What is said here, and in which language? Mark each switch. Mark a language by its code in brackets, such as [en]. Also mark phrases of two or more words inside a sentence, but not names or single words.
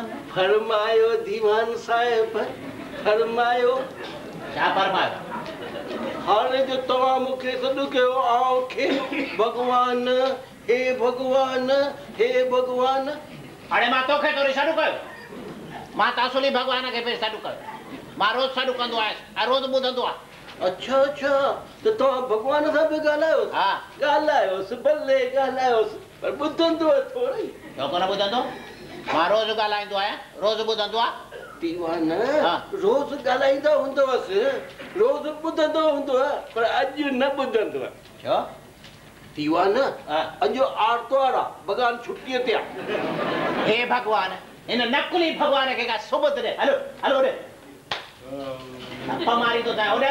[sd] फरमायो दीवान साहिब, फरमायो। क्या फरमायो? हाणे जो तव्हां मूंखे सॾु कयो आंखे भगवान, हे भगवान, हे भगवान। अरे मां तोखे थोड़ी सॾु कयो, मां त असली भगवान खे पे सॾु कयो। मां रोज सॾु कंदो आहियां, रोज ॿुधंदो आहे। अच्छा अच्छा, तो तव्हां भगवान सां बि ॻाल्हायोसि? हा ॻाल्हायोसि, भले ॻाल्हायोसि, पर ॿुधंदो थोड़ी। छो कोन ॿुधंदो? मां रोज ॻाल्हाईंदो आहियां, रोज ॿुधंदो आहे। दीवान रोज ॻाल्हाईंदा हूंदवसि, रोज ॿुधंदो हूंदो, पर अॼु न ॿुधंदो। छो? दीवान अॼु आर्तवार आहे, भॻवान छुटीअ ते आहे। हे भगवान, हिन नकुली भगवान खे का सुबुह दे। हलो हलो रे, मारी तो था ओडे।